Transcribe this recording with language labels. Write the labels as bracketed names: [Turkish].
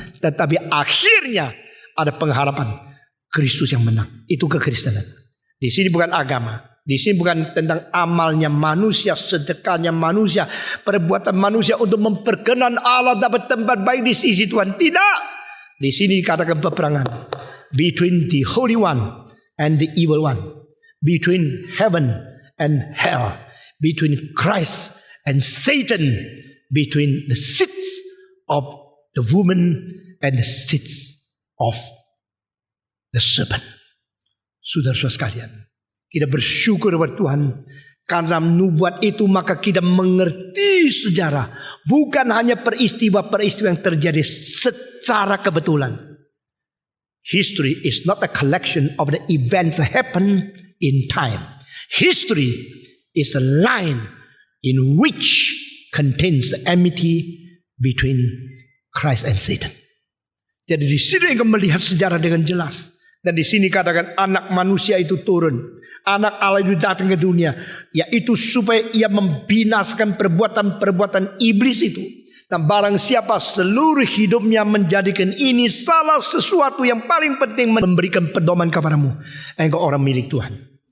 [Indonesian] Tetapi akhirnya ada pengharapan Kristus yang menang. Itu kekristenan. Di sini bukan agama. Di sini bukan tentang amalnya manusia, sedekahnya manusia, perbuatan manusia untuk memperkenan Allah dapat tempat baik di sisi Tuhan. Tidak. Di sini dikatakan peperangan [English] between the Holy One and the Evil One, between heaven and hell, between Christ and Satan, between the seeds of the woman and the seeds of the serpent. [Indonesian] Saudara-saudara sekalian, kita bersyukur kepada Tuhan karena nubuat itu, maka kita mengerti sejarah, bukan hanya peristiwa-peristiwa yang terjadi secara kebetulan. [English] History is not a collection of the events that happen in time. History is a line in which contains the enmity between Christ and Satan. [Indonesian] Jadi di sini engkau melihat sejarah dengan jelas. Dan di sini katakan anak manusia itu turun. Anak Allah itu datang ke dunia. Yaitu supaya ia membinasakan perbuatan-perbuatan iblis itu. Dan barang siapa seluruh hidupnya menjadikan ini salah sesuatu yang paling penting, memberikan pedoman kepadamu, engkau orang milik Tuhan.